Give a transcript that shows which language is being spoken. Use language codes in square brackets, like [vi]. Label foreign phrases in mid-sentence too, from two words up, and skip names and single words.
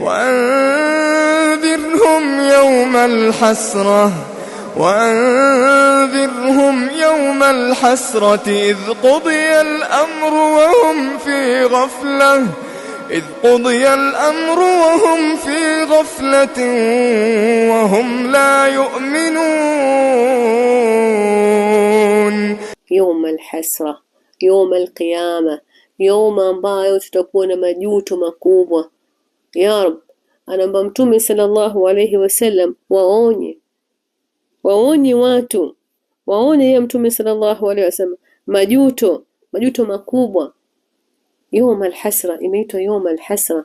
[ar] وأنذرهم يوم الحسرة إذ قضي الأمر وهم في غفلة وهم لا يؤمنون. يوم الحسرة، يوم القيامة، يوم [sw] ambayo tutakuwa na majuto makubwa. [ar] يا رب, [sw] anaomba Mtume [ar] صلى الله عليه وسلم [sw] waonye watu, waonye ya Mtume [ar] صلى الله عليه وسلم [sw] majuto makubwa. [ar] يوم الحسرة, imeitwa يوم الحسرة.